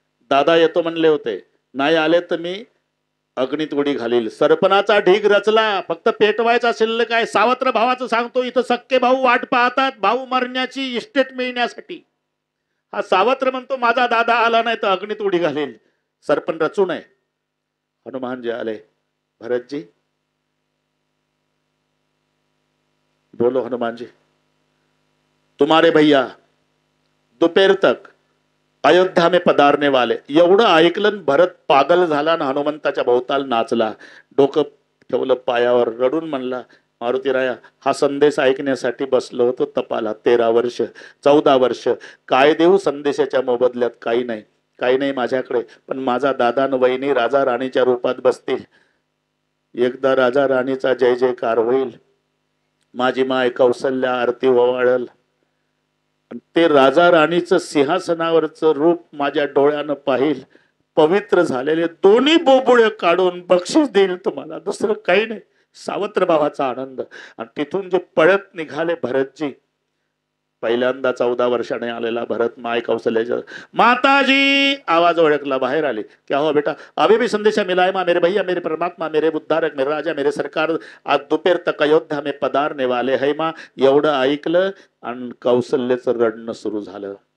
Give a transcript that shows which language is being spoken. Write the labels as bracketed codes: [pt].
[mr] दादा येतो म्हणले होते, नाही आले तर मी अग्नीत उडी घालील. सरपणाचा ढीग रचला, फक्त पेटवायचा शिल्लक आहे. सावत्र भावाचं सांगतो, इथं सक्के भाऊ वाट पाहतात भाऊ मरण्याची, इस्टेट मिळण्यासाठी. हा सावत्र म्हणतो माझा दादा आला नाही तर अग्नीत उडी घालील. सरपण रचू नये. हनुमानजी आले. [hi] भरतजी बोलो हनुमान जी, तुम्हारे भैया दोपहर तक अयोध्या में पधारने वाले. [mr] एवढं ऐकलं भरत पागल झाला ना, हनुमंताच्या भोवताल नाचला, डोकं ठेवलं पायावर, रडून म्हणला मारुतीराया, हा संदेश ऐकण्यासाठी बसलो होतो तपाला. 13 वर्ष 14 वर्ष काय देऊ संदेशाच्या मोबदल्यात? काही नाही, काही नाही माझ्याकडे, पण माझा दादा न वहिनी राजा राणीच्या रूपात बसतील. एकदा राजा राणीचा जय जयकार होईल. माझी माय कौसल्या आरती ओवाळल. ते राजा राणीचं सिंहासनावरचं रूप माझ्या डोळ्यानं पाहिल. पवित्र झालेले दोन्ही बोबुळे काढून बक्षीस देईल तुम्हाला, दुसरं काही नाही. सावत्र भावाचा आनंद. आणि तिथून जे पळत निघाले भरतजी, पहिल्यांदा 14 वर्षाने आलेला भरत माय कौशल्याच्या माताजी आवाज ओळखला, बाहेर आले. [hi] क्या हो बेटा? अभी भी संदेशा मिला है माँ, मेरे भैया, मेरे परमात्मा, मेरे उद्धारक, मेरे राजा, मेरे सरकार आज दोपहर तक अयोध्या में पधारने वाले है माँ. [mr] एवढं ऐकलं आणि कौशल्याचं रडणं सुरू झालं.